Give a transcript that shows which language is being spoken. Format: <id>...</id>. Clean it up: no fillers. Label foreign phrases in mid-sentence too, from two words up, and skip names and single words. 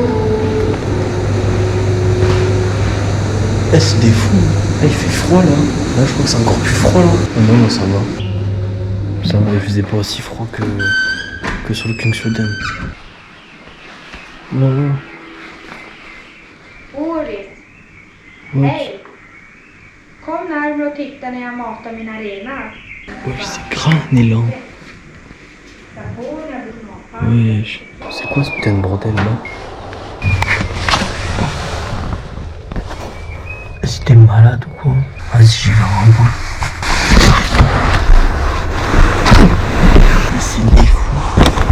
<fr>Eh, c'est des fous. Ah, il fait froid là. Là, je crois que c'est encore plus froid là. Ah, non, ça va. Ça va, il faisait pas aussi froid que sur le Kungsleden. Voilà.</fr> <sv>Boris, hej! Kom närmare och titta när jag matar mina renar.</sv> <fr>Wesh, c'est grand un élan. Wesh. C'est quoi ce putain de bordel là? Si t'es malade ou quoi? Vas-y, j'y vais en boule. C'est des fous.</fr>